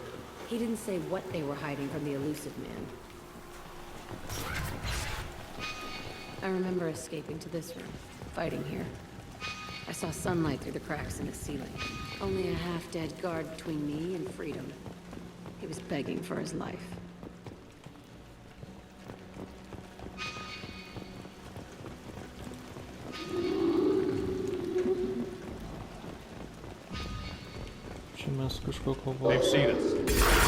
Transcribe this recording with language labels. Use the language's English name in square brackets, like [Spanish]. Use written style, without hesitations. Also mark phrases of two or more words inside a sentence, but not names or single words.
[English] He didn't say what they were hiding from the elusive man. I remember escaping to this room, fighting here. I saw sunlight through the cracks in the ceiling. Only a half-dead guard between me and freedom. He was begging for his life. [Lithuanian] Čia mes kažko [English] They've [Lithuanian] kovojame. [English] seen us.